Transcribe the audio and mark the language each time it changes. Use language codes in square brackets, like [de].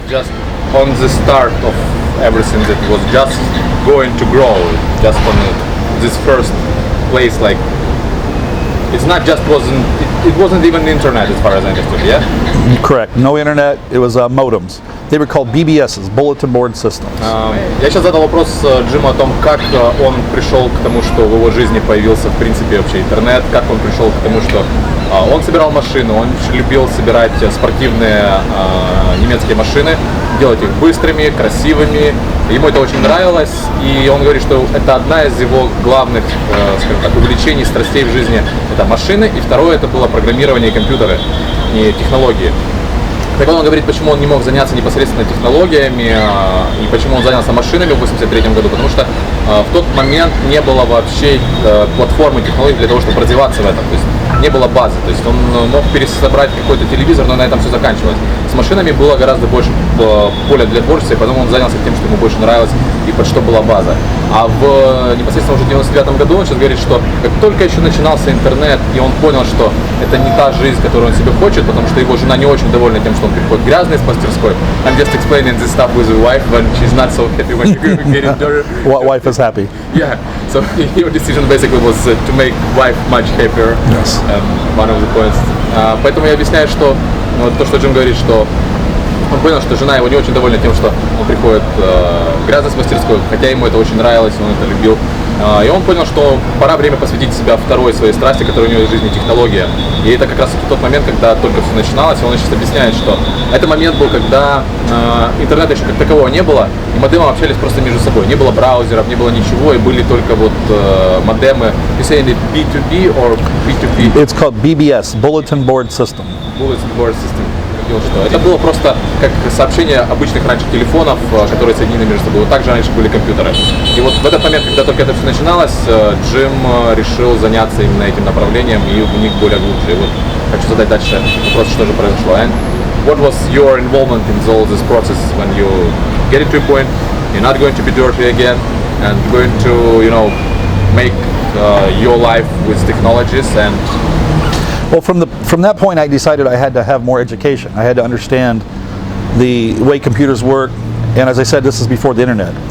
[en] Just on the start of everything that was just going to grow, just on this first place, like it wasn't even the internet as far as I understood, yeah? Correct. No internet. It was modems. They were called BBSs, bulletin board systems. [ru] Я сейчас задал вопрос Джиму о том, как он пришел к тому, что в его жизни появился в принципе вообще интернет, как он пришел к тому, что он собирал машины, он любил собирать спортивные немецкие машины, делать их быстрыми, красивыми. Ему это очень нравилось, и он говорит, что это одна из его главных, скажем так, увлечений, страстей в жизни. Это машины, и второе это было программирование и компьютеры, и технологии. Так вот он говорит, почему он не мог заняться непосредственно технологиями и почему он занялся машинами в 1983 году, потому что в тот момент не было вообще платформы технологий для того, чтобы развиваться в этом, то есть не было базы, то есть он мог пересобрать какой-то телевизор, но на этом все заканчивалось. С машинами было гораздо больше поля для творчества, и потом он занялся тем, что ему больше нравилось и под что была база. А непосредственно уже в 1999 году он сейчас говорит, что как только еще начинался интернет, и он понял, что это не та жизнь, которую он себе хочет, потому что его жена не очень довольна тем, что он приходит грязный из мастерской. [en] I'm just explaining this stuff with your wife when she's not so happy when you get in there. What wife is happy? Yeah. So your decision basically was to make wife much happier. Yes. One of the points. [ru] Поэтому я объясняю, что то, что Джим говорит, что он понял, что жена его не очень довольна тем, что он приходит грязно с мастерской, хотя ему это очень нравилось, он это любил. И он понял, что пора время посвятить себя второй своей страсти, которая у него в жизни технология. И это как раз тот момент, когда только все начиналось, и он сейчас объясняет, что это момент был, когда интернета еще как такового не было, и модемы общались просто между собой. Не было браузеров, не было ничего, и были только вот модемы. [en] You say it B2B or B2B? It's called BBS, Bulletin Board System. Bulletin Board System. [ru] видел, что это было просто как сообщение обычных раньше телефонов, которые соединены между собой. Вот так же раньше были компьютеры. И вот в этот момент, когда только это все начиналось, Джим решил заняться именно этим направлением и в них более глубже. И вот хочу задать дальше вопрос, что же произошло. [en] And what was your involvement in all this process when you get it to a point, you're not going to be dirty again, and going to, you know, make your life with technologies and... Well, from that point, I decided I had to have more education. I had to understand the way computers work, and as I said, this is before the internet.